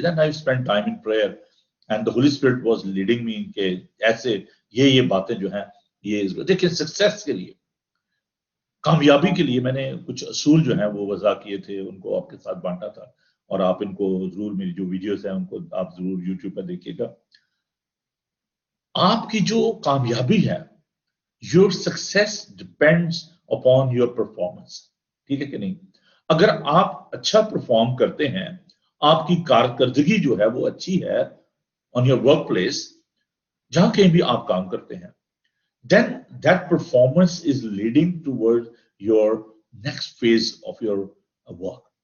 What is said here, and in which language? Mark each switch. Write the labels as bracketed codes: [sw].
[en] Then I spent time in prayer and the Holy Spirit was leading me [ur] کہ ایسے یہ باتیں جو ہیں یہ دیکھیں سکسیس کے لیے, کامیابی کے لیے میں نے کچھ اصول جو ہیں وہ وضع کیے تھے, ان کو آپ کے ساتھ بانٹا تھا, اور آپ ان کو ضرور, میری جو ویڈیوز ہیں ان کو آپ ضرور یوٹیوب پہ دیکھیے گا. آپ کی جو کامیابی ہے, [en] your success depends upon your performance. [ur] ٹھیک ہے کہ نہیں؟ اگر آپ اچھا پرفارم کرتے ہیں, آپ کی کارکردگی جو ہے وہ اچھی ہے [en] on your workplace, [ur] جہاں کہیں بھی آپ کام کرتے ہیں, [en] then that performance is leading toward your next phase of your work.